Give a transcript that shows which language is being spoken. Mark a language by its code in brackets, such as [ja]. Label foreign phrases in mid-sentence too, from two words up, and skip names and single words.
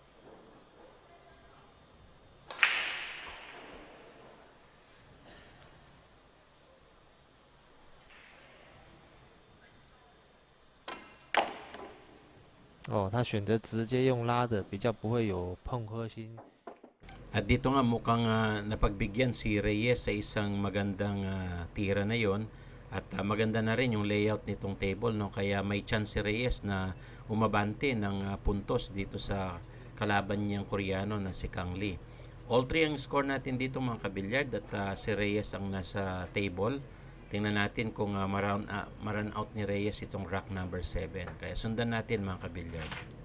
[zh] 哦，他选择直接用拉的，比较不会有碰颗星。 [tl] At dito nga mukhang napagbigyan si Reyes sa isang magandang tira na yon. At maganda na rin yung layout nitong table, no? Kaya may chance si Reyes na umabante ng puntos dito sa kalaban niyang Koreano na si Kang Lee. All 3 ang score natin dito mga kabilyard at si Reyes ang nasa table. Tingnan natin kung ma-run out ni Reyes itong [en] rack number 7. [tl] Kaya sundan natin mga kabilyard.